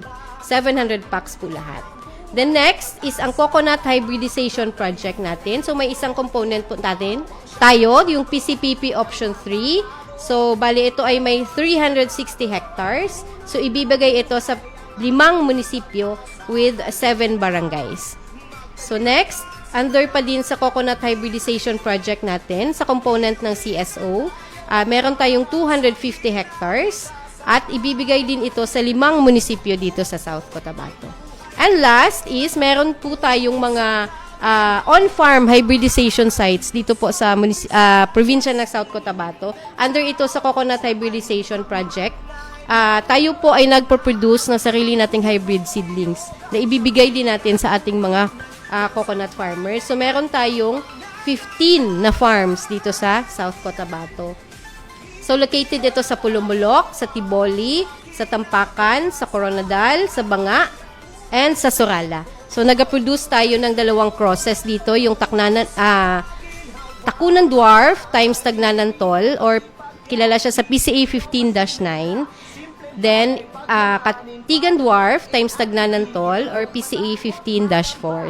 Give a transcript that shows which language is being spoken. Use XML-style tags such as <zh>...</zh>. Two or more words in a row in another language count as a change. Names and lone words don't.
<tl>700 packs po lahat. Then next is ang Coconut Hybridization Project natin. So may isang component po natin tayo, yung PCPP Option 3. So bali ito ay may 360 hectares. So ibibigay ito sa 5 munisipyo with 7 barangays. So next, under pa din sa Coconut Hybridization Project natin, sa component ng CSO, meron tayong 250 hectares at ibibigay din ito sa 5 munisipyo dito sa South Cotabato.</tl> <en>And last is,</en> <tl>meron po tayong mga</tl> <en>on-farm hybridization sites</en> <tl>dito po sa probinsya ng South Cotabato. Under ito sa Coconut Hybridization Project, tayo po ay nagpo-produce ng sarili nating</tl> <en>hybrid seedlings</en> <tl>na ibibigay din natin sa ating mga</tl> <en>coconut farmers.</en> <tl>So, meron tayong 15 na farms dito sa South Cotabato. So, located ito sa Pulumulok, sa Tiboli, sa Tampakan, sa Coronadal, sa Banga, and sa Surala. So, nag-produce tayo ng 2 crosses dito, yung Takunan Dwarf times Tagnanan Tall, or kilala siya sa PCA 15-9. Then, Katigan Dwarf times Tagnanan Tall, or PCA 15-4.</tl>